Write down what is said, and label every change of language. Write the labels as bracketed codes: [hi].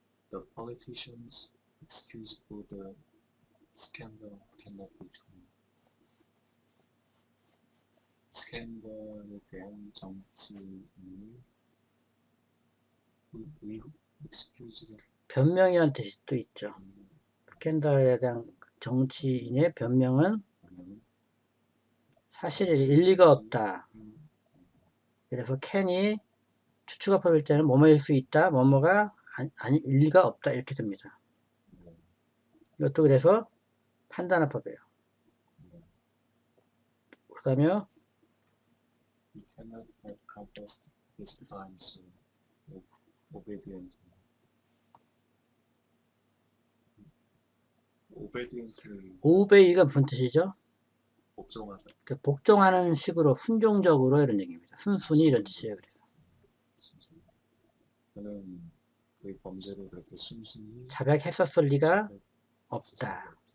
[en] The politicians' excuse for the scandal cannot be true. [ko] 스캔들에 대한 정치인이 excuse를 변명이라는 뜻이 또 있죠. 스캔들에 대한 정치인의 변명은 사실 일리가 없다. 그래서 can이 추측합법일 때는 뭐뭐일 수 있다. 뭐뭐가 아니 일리가 없다 이렇게 됩니다. 이것도 그래서 판단합법이에요. 그다음에 [en] He cannot have confessed his crimes obediently. obediently [ko] obey가 무슨 뜻이죠? 복종하다. 복종하는 식으로 순종적으로 이런 얘기입니다. 순순히 이런 뜻이에요. 그래서 저는 그 범죄를 그렇게 순순히 자백했었을 리가 없다.